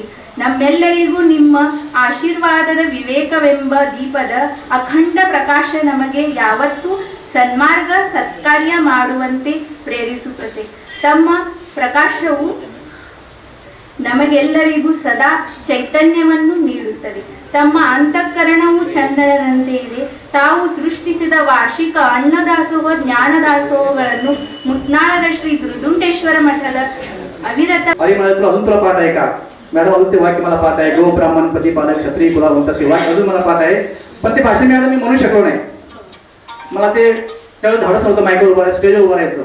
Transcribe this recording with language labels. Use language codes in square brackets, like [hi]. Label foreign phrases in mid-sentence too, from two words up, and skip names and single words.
[kn] ನಮ್ಮೆಲ್ಲರಿಗೂ ನಿಮ್ಮ ಆಶೀರ್ವಾದದ ವಿವೇಕವೆಂಬ ದೀಪದ ಅಖಂಡ ಪ್ರಕಾಶ ನಮಗೆ ಯಾವತ್ತೂ ಸನ್ಮಾರ್ಗ ಸತ್ಕಾರ್ಯ ಮಾಡುವಂತೆ ಪ್ರೇರಿಸುತ್ತದೆ. ತಮ್ಮ ಪ್ರಕಾಶವು ನಮಗೆಲ್ಲರಿಗೂ ಸದಾ ಚೈತನ್ಯವನ್ನು ನೀಡುತ್ತದೆ. ತಮ್ಮ ಅಂತಃಕರಣವು ಚಂದನದಂತೆ ಇದೆ. ತಾವು ಸೃಷ್ಟಿಸಿದ ವಾರ್ಷಿಕ ಅನ್ನದಾಸೋಹ, ಜ್ಞಾನದಾಸೋಹಗಳನ್ನು ಮುತನಾಳದ ಶ್ರೀ ದುರ್ದುಂಡೇಶ್ವರ ಮಠದ ಅವಿರತ [mr] अरे मला अजून तुला पाठ आहे का मॅडम? अजून ते वाक्य मला पाठ आहे, गो ब्राह्मण पती पालक क्षत्रिय कुलावंत सेवा, अजून मला पाठ आहे. पण ते भाषण मॅडम मी म्हणू शकलो नाही. मला ते त्यावेळेस धाडस नव्हतं माईकवर उभं स्टेजवर उभं राहायचं.